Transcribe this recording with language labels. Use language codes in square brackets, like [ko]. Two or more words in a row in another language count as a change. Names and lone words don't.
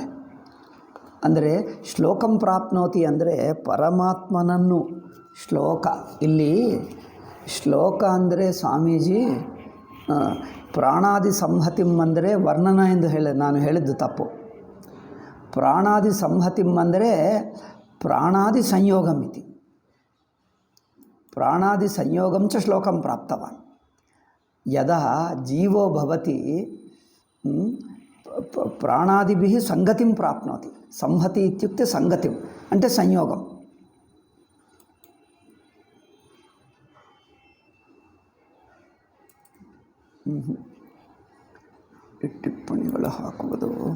[kn] ಅಂದರೆ [sa] ಶ್ಲೋಕಂ ಪ್ರಾಪ್ನೋತಿ [kn] ಅಂದರೆ ಪರಮಾತ್ಮನನ್ನು ಶ್ಲೋಕ. ಇಲ್ಲಿ ಶ್ಲೋಕ ಅಂದರೆ ಸ್ವಾಮೀಜಿ [sa] ಪ್ರಾಣಾದಿ ಸಂಹತಿಂ [kn] ಅಂದರೆ ವರ್ಣನ ಎಂದು ನಾನು ಹೇಳಿದ್ದು ತಪ್ಪು. [sa] ಪ್ರಾಣಾದಿ ಸಂಹತಿಂ ಅಂದರೆ ಪ್ರಾಣಾದಿ ಸಂಯೋಗಂ ಇತಿ. ಪ್ರಾಣಾದಿ ಸಂಯೋಗಂ ಚ ಶ್ಲೋಕಂ ಪ್ರಾಪ್ತವಾನ್. ಯದಾ ಜೀವೋ ಭವತಿ ಪ್ರಾಣಾದಿಭಿಃ ಸಂಗತಿಂ ಪ್ರಾಪ್ನೋತಿ. ಸಂಹತಿ ಇತ್ಯುಕ್ತೆ ಸಂಗತಿಂ అంటే ಸಂಯೋಗಂ. [kn] ಟಿಪ್ಪಣಿಗಳು ಹಾಕುವುದು.